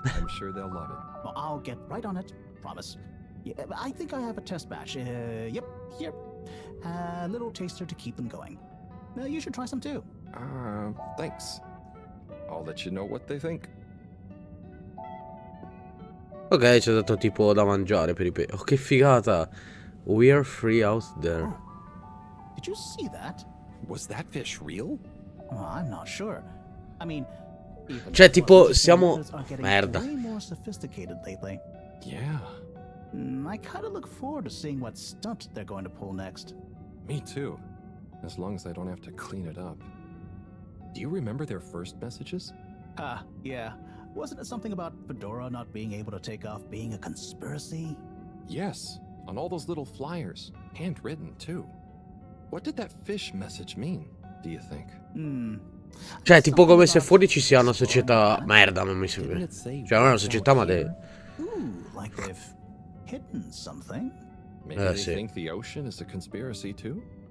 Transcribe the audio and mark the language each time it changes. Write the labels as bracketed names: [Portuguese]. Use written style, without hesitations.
[English] I'm sure they'll love it. Well, I'll get right on it. Promise. Yeah, I think I have a test batch. Yep, here. A little taster to keep them going. You should try some too. Thanks. I'll let you know what they think. [Italian] Ok, ci ha dato tipo da mangiare per i pesci. [English] Oh, [Italian] che figata. [English] We're free out there. Oh. Did you see that? Was that fish real? Oh, I'm not sure. I mean, [Italian] cioè tipo siamo merda. [English] Way more sophisticated lately. Yeah. I kind of look forward to seeing what stunt they're going to pull next. Me too. As long as I don't have to clean it up. Do you remember their first messages? Yeah. Wasn't it something about Fedora not being able to take off being a conspiracy? Yes, on all those little flyers, handwritten too. What did that fish message mean, do you think? [Italian] Cioè, tipo come se fuori ci sia una società merda, non mi sembra. Cioè, non è una società, ma [English] Ooh, like they've hidden something. Maybe they [Italian] sì. [English] think the ocean is a conspiracy too?